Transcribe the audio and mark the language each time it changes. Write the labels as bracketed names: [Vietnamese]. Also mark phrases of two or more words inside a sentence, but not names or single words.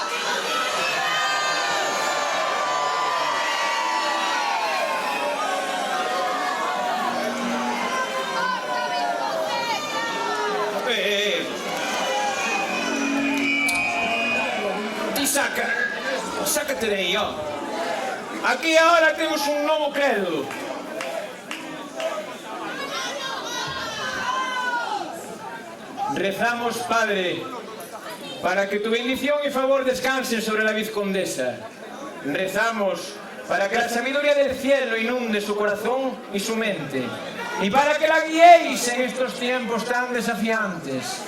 [Galician] Ti sácate de aí, ó. Aquí ahora temos un novo credo. [Spanish] Rezamos, Padre, para que tu bendición y favor descansen sobre la vizcondesa. Rezamos para que la sabiduría del cielo inunde su corazón y su mente, y para que la guiéis en estos tiempos tan desafiantes.